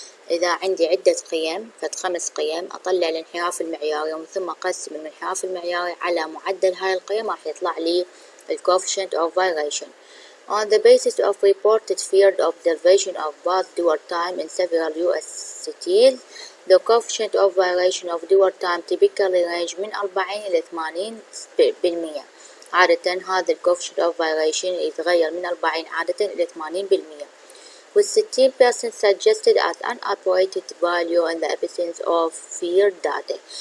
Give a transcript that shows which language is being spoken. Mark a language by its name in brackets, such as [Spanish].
[Arabic] إذا عندي عدة قيم فد5 قيم أطلع الانحراف المعياري ومن ثم أقسم الانحراف المعياري على معدل هاي القيم راح يطلع لي ال coefficient of variation. [English] On the basis of reported field observation of path dwell time in several US cities, the coefficient of variation of dwell time typically range [Arabic] من 40 إلى 80%. عادة هذا ال coefficient of variation يتغير من 40 عادة إلى 80%. [English] with 60% suggested as an operated value in the absence of field data.